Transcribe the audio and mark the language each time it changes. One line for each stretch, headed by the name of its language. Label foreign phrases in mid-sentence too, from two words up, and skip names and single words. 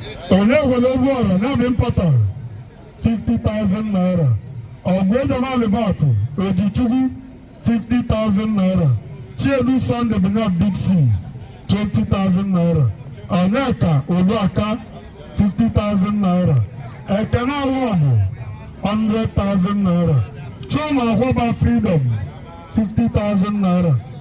Igbo: Onye nwere obu ọrụ, ya bụ importer,
English: fifty thousand naira. Ọgụ Ejoba Alibatu, Ojichukwu, fifty thousand naira. Chiedu Sunday Bernard Big C, twenty thousand naira. Onyeka Oluaka, fifty thousand naira. Ekene Award, hundred thousand naira. Chuma Akwaba Freedom, fifty thousand naira.